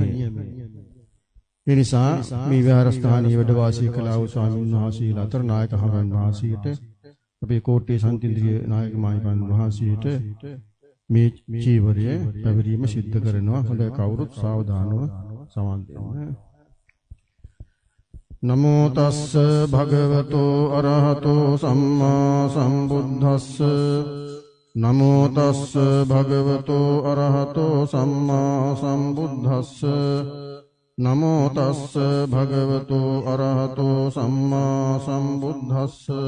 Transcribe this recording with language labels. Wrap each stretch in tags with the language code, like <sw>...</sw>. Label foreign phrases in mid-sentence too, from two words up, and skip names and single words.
<si>ඒ නිසා මේ විහාරස්ථානයේ වැඩ වාසය කළා වූ ස්වාමීන් වහන්සේලා අතර නායක හමුවන් වහන්සේට අපේ කෝට්ටේ සන්තින්ද්‍රිය නායක මාහිමියන් වහන්සේට මේ චීවරය පැවරීම සිද්ධ කරනවා. හොඳයි කවුරුත් සාවධානව සමන් දෙන්න.</si> <pi>නමෝ තස්ස භගවතෝ අරහතෝ සම්මා සම්බුද්දස්ස නමෝ තස්ස භගවතෝ අරහතෝ සම්මා සම්බුද්දස්ස නමෝ තස්ස භගවතෝ අරහතෝ සම්මා සම්බුද්දස්ස</pi>